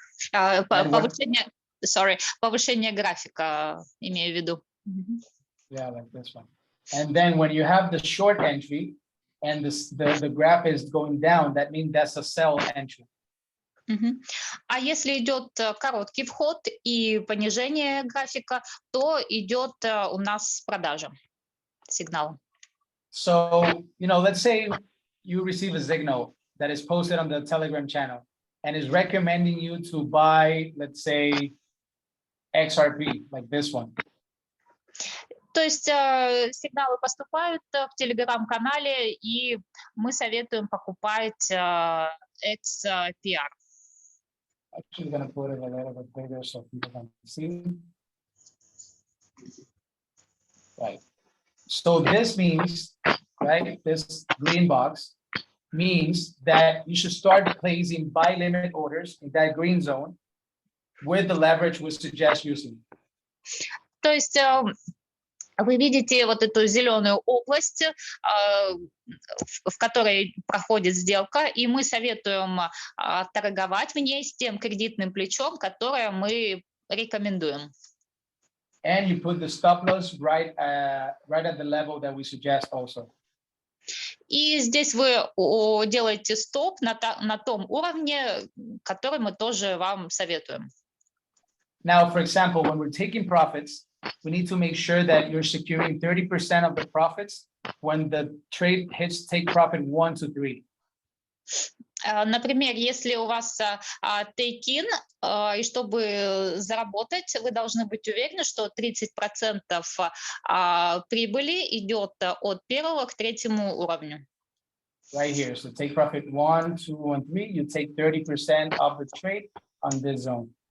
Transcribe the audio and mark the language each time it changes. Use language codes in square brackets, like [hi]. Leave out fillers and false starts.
[ru] Повышение графика, имею в виду. [en] Yeah, like this one. And then when you have the short entry and the graph is going down, that means that's a sell entry. [ru] А если идет короткий вход и понижение графика, то идет у нас продажа сигнала. [en] So, let's say you receive a signal that is posted on the Telegram channel and is recommending you to buy, let's say, XRP, like this one. [ru] То есть сигналы поступают в Telegram-канале, и мы советуем покупать XPR. [en] Actually, going to put it a little bit bigger so people can see. Right. So this means, right, this green box means that you should start placing buy limit orders in that green zone with the leverage we suggest using. [ru] То есть вы видите вот эту зеленую область, в которой проходит сделка, и мы советуем торговать в ней с тем кредитным плечом, которое мы рекомендуем. [en] And you put the stop loss right at the level that we suggest also. [ru] И здесь вы делаете стоп на том уровне, который мы тоже вам советуем. [en] Now, for example, when we're taking profits, we need to make sure that you're securing 30% of the profits when the trade hits take profit 1 to 3. [ru] Например, если у вас take-in, и чтобы заработать, вы должны быть уверены, что 30% прибыли идет от первого к третьему уровню. [en] Right here. So take profit 1, 2, and 3. You take 30% of the trade on this zone.